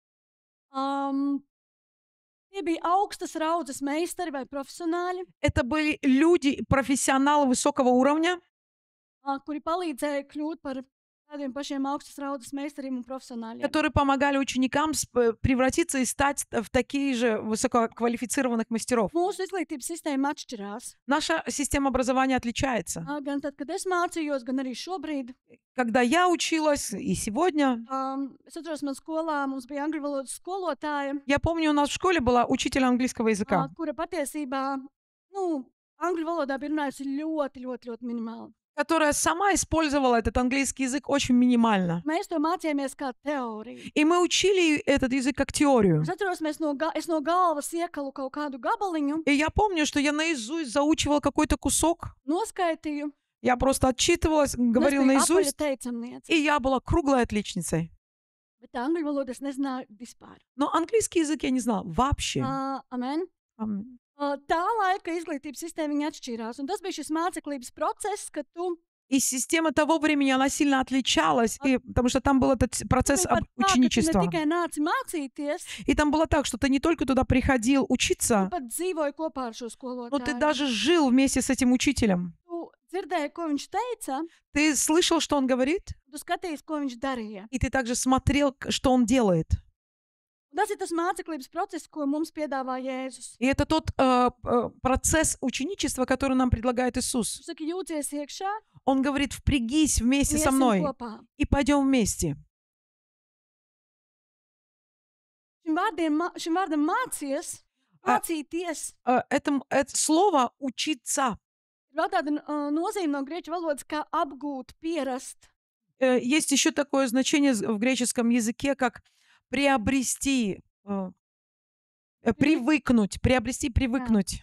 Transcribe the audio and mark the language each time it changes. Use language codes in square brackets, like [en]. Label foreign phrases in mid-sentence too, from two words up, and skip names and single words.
[lv] Tie bija augstas raudzes meistari vai profesionāļi, [ru] Это были люди, профессионалы высокого уровня, [lv] kuri palīdzēja kļūt par tādiem pašiem augstas raudas meistariem un profesionāļiem. [ru] которые помогали ученикам превратиться и стать в такие же высококвалифицированных мастеров. [lv] Mūsu izglītības sistēma atšķirās. [ru] Наша система образования отличается. [lv] Gan tad, kad es mācījos, gan arī šobrīd. [ru] Когда я училась, и сегодня, [lv] Es atceros, man skolā mums bija angļu valodas skolotāja, [ru] я помню, у нас в школе была учитель английского языка, [lv] kura patiesībā, angļu valodā bija runājusi ļoti minimāli. [ru] которая сама использовала этот английский язык очень минимально. [lv] Mēs to mācījāmies kā teoriju. [ru] И мы учили этот язык как теорию. [lv] Es atceros, es no galvas iekalu kaut kādu gabaliņu, [ru] И я помню, что я наизусть заучивала какой-то кусок. [lv] noskaitīju, [ru] Я просто отчитывалась, [lv] un es [ru] говорила [lv] biju apaļa [ru] наизусть, [lv] teicamniece. [ru] и я была круглой отличницей. [lv] Bet angļu valodu es nezināju vispār. [ru] Но английский язык я не знала вообще. [lv] Amen. Ам. Tā laika izglītības sistēma viņa atšķīrās. Un tas bija šis māceklības process, kad tu [ru] И система того времени, она сильно отличалась, потому что там был этот процесс [lv] pat tā, ka tu ne [ru] ученичества. [lv] tikai nāci mācīties, [ru] И там было так, что ты не только туда приходил учиться, [lv] tu pat dzīvoji kopā ar šo [ru] но ты [lv] skolotāju. [ru] даже жил вместе с этим учителем. [lv] Tu dzirdēji, ko viņš teica, [ru] Ты слышал, что он говорит, [lv] tu skatījies, ko viņš darīja. [ru] и ты также смотрел, что он делает. [lv] Un tas ir tas māceklības process, ko mums piedāvā Jēzus. [ru] И это тот процесс ученичества, который нам предлагает Иисус. [lv] Viņš saka, jūties iekšā, [ru] Он говорит, впрягись вместе со [lv] iesim [ru] мной [lv] kopā. [ru] и пойдем вместе. [lv] Šim vārdam mācies, А- mācīties, [ru] Это слово «учиться». [lv] ir vēl tāda nozīme no grieķu valodas, kā apgūt, pierast. [ru] Есть еще такое значение в греческом языке, как приобрести, привыкнуть, приобрести, привыкнуть.